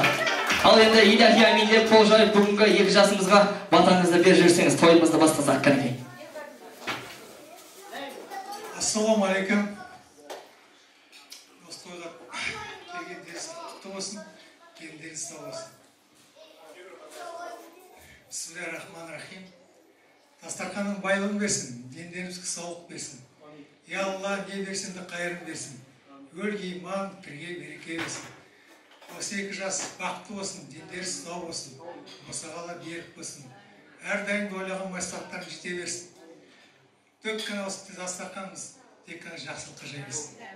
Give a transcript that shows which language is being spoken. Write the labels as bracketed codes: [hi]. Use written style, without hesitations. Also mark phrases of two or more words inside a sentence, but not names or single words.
[kk] Ал енді [ar] إلهي آمين [kk] деп қол жайып бүгінгі 2 жасымызға батаңызды беріп жүрсеңіз, тойымызды бастасақ кәнекей. Ассалаумағалейкум. Осы тойға келгендеріңіз құтты болсын, келгендеріңіз сау болсын. [ar] بسم الله الرحمن الرحيم. [kk] Дастарханның байлығын берсін, дендерімізге саулық берсін. Я Алла, не берсін де қайырын берсін. Өлге иман, бірге береке берсін. Осы 2 жас бақытты болсын, дендері сау болсын, босағала берік болсын. Әрдайым ойлаған мақсаттарың жете берсін. Тек қана осы дастарханымыз тек қана жақсылыққа жайылсын.